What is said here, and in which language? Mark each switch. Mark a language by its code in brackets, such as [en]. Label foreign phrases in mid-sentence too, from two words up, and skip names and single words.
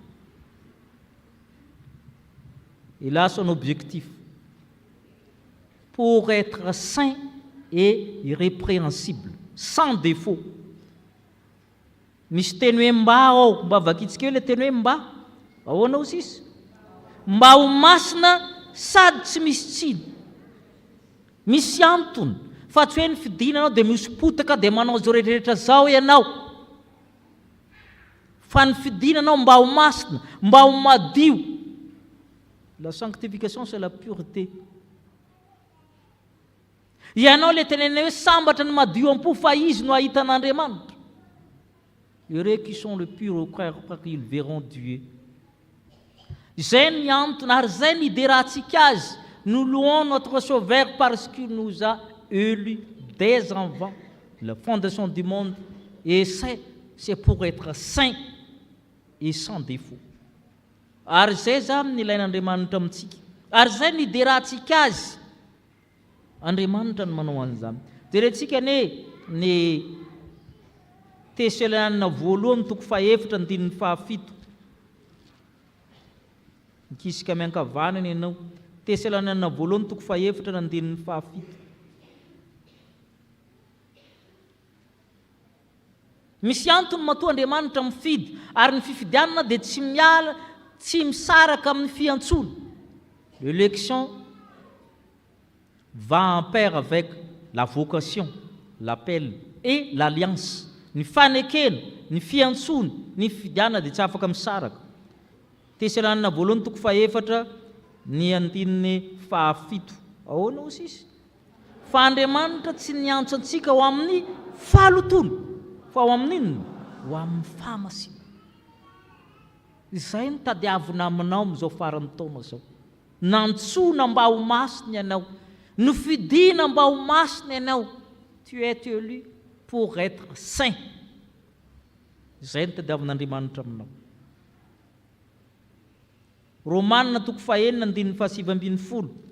[fr] Il a son objectif pour être saint et irrépréhensible, sans défaut. [mg] Misy teny hoe mba ao, mba vakitsika hoe le teny hoe mba ahoana sisy? Mba ho masina sady tsy misy tsiny, misy antony. Fa tsy hoe ny fidinanao dia misy potaka dia manao zao rehetrarehetra zao ianao. Fa ny fidinanao mba ho masina, mba ho madio. [fr] La sanctification c'est la pureté. [mg] Ianao le tenenao hoe sambatra ny madio am-po fa izy no ahitan'Andriamanitra. [fr] Heureux qui sont le pur au cœur parce qu'ils verront Dieu. [mg] Zay ny antony ary zay ny idérantsika azy. [fr] Nous louons notre Sauveur parce qu'il nous a élus dès avant la fondation du monde, et c'est pour être saint et sans défaut. [mg] ary zay zany ilain'Andriamanitra amintsika, ary zay niderahantsika azy. Andriamanitra no manao an'izany. Jerentsika ny Tesalaniana voalohany toko 4:7. Mikisika miankavanana ianao. Tesalaniana voalohany toko 4:7. Misy antony matoa Andriamanitra mifidy, ary ny fifidianana dia tsy misaraka amin'ny fiantsoana. [fr] L'élection va en pair avec la vocation, l'appel et l'alliance. [mg] Ny fanekena, ny fiantsoana, ny fifidianana dia tsy afaka misaraka. Tesalaniana voalohany toko 4:7. Ahoana ho sisy? Fa Andriamanitra tsy niantso antsika ho amin'ny fahalotoana, fa ho amin'inona? Ho amin'ny fahamasina. Izay no tadiavina aminao amin'izao faran'ny taona izao. Nantsoina mba ho masina ianao, nofidiana mba ho masina ianao. [fr] Tu es élu pour être saint. [mg] Izay no tadiavin'Andriamanitra aminao. Romanina toko 9:7.